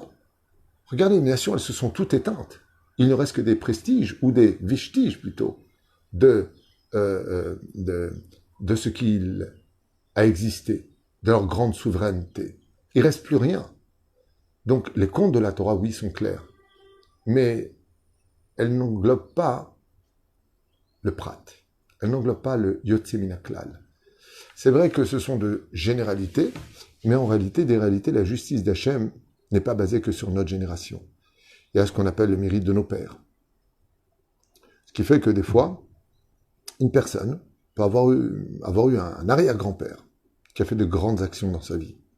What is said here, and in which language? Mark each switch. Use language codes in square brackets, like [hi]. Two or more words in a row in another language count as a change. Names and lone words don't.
[fr] Regardez, les nations, elles se sont toutes éteintes. Il ne reste que des prestiges, ou des vestiges plutôt, de ce qu'il a existé, de leur grande souveraineté. Il ne reste plus rien. Donc, les contes de la Torah, oui, sont clairs. Mais elles n'englobent pas le prat. Elles n'englobent pas le [he] יוצא מן הכלל. [fr] C'est vrai que ce sont de généralités, mais en réalité, la justice d'Hachem n'est pas basée que sur notre génération. Il y a ce qu'on appelle le mérite de nos pères. Ce qui fait que des fois, une personne peut avoir eu un arrière-grand-père qui a fait de grandes actions dans sa vie.